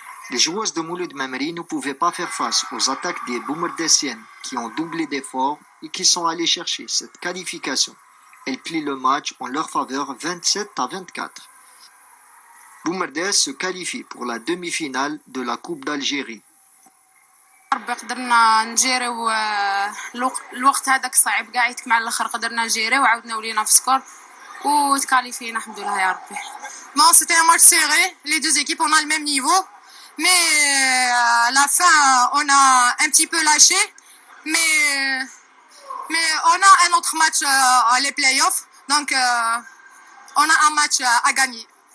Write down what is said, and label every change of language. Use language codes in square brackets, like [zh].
[fr] Les joueuses de Mouloud Mamri ne pouvaient pas faire face aux attaques des Boumerdessiennes qui ont doublé d'efforts et qui sont allées chercher cette qualification. Elles plient le match en leur faveur 27-24. Boumerdès se qualifie pour la demi-finale de la Coupe d'Algérie. [ar] قدرنا نجيريو الوقت هذاك صعيب كاع يتكمل على الاخر قدرنا نجيريو وعاودنا ولينا في سكور وتكاليفينا الحمد لله يا ربي. [fr] Bon, c'était un match serré, les deux équipes ont le même niveau. Mais à la fin, on a un petit peu lâché. Mais on a un autre match, les playoffs. Donc, on a un match à gagner.